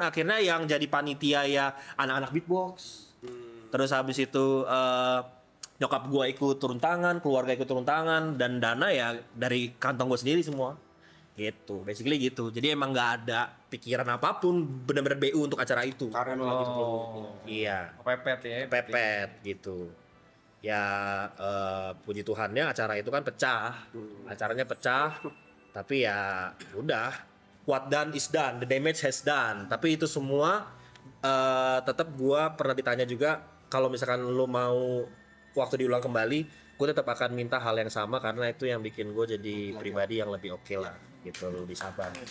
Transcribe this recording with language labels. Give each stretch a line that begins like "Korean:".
Indonesian: Akhirnya yang jadi panitia ya anak-anak beatbox. Terus habis itu nyokap gue ikut turun tangan, keluarga ikut turun tangan, dan dana ya dari kantong gue sendiri semua. Gitu, basically gitu. Jadi emang nggak ada pikiran apapun, bener-bener BU untuk acara itu. Karena lu lagi Iya. Pepet ya. Pepet gitu. Ya puji Tuhannya acara itu kan pecah. Acaranya pecah. Tapi ya udah,
English: what done is done, the damage has done.
Indonesian: Tapi itu semua tetap gua pernah ditanya juga, kalau misalkan lu mau waktu diulang kembali, gue tetap akan minta hal yang sama karena itu yang bikin gue jadi pribadi yang lebih oke lah gitu, lebih sabar.